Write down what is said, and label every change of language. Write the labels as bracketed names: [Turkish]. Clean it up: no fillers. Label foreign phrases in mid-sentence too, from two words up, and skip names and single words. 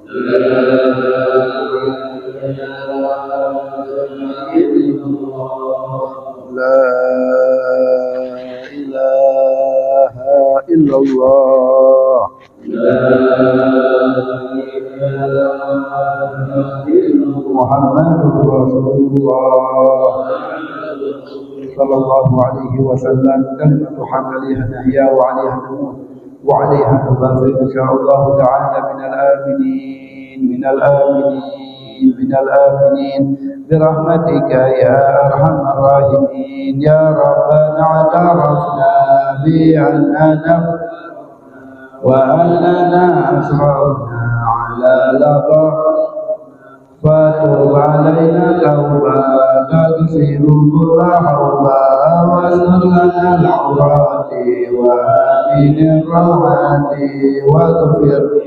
[Arabic] لا إله إلا الله محمد رسول الله صلى الله عليه وسلم. كلمة حملها نحيا وعليها نموت وعليها نبقى إن شاء الله تعالى من الآمنين. من الآمنين برحمتك يا أرحم الراحمين يا ربنا اعترفنا بأننا وأننا أسرفنا على لظى فتوب علينا توبة تغفر كل حوبة واستر لنا العورات وآمن الروعات واغفر